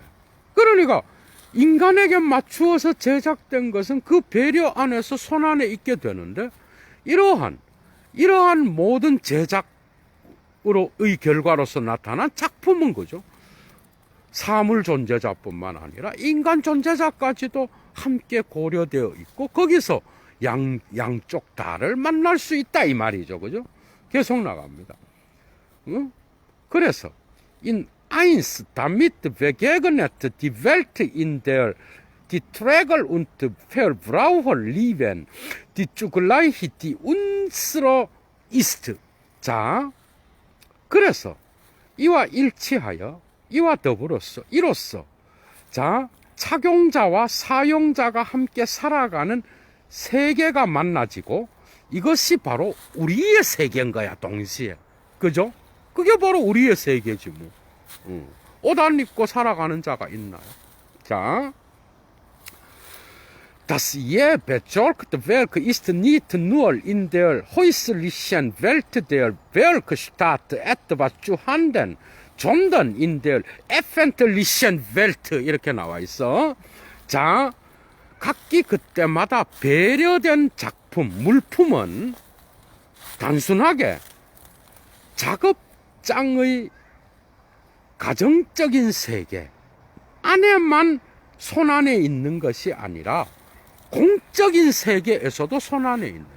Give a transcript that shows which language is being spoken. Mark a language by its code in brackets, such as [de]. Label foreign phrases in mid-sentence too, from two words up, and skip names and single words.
[ko] 그러니까 인간에게 맞추어서 제작된 것은 그 배려 안에서 손 안에 있게 되는데, 이러한 모든 제작으로의 결과로서 나타난 작품은 그죠? 사물 존재자뿐만 아니라 인간 존재자까지도 함께 고려되어 있고, 거기서 양쪽 다를 만날 수 있다 이 말이죠, 그죠? 계속 나갑니다. [de] 그래서 in eins damit begegnet die Welt, in der die Träger und Verbraucher leben, die zugleich die unsere 이스트. [ko] 자, 그래서 이와 일치하여 이와 더불어서 이로써 자, 착용자와 사용자가 함께 살아가는 세계가 만나지고 이것이 바로 우리의 세계인 거야, 동시에. 그죠? 그게 바로 우리의 세계지 뭐. 옷 안 입고 살아가는 자가 있나요? 자, [de] Das je besorgte Werk ist nicht nur in der häuslichen Welt der Werkstatt etwas zu handeln, sondern in der öffentlichen Welt. [ko] 이렇게 나와 있어. 자, 각기 그때마다 배려된 작품, 물품은 단순하게 작업장의 가정적인 세계 안에만 손안에 있는 것이 아니라 공적인 세계에서도 손안에 있는 거.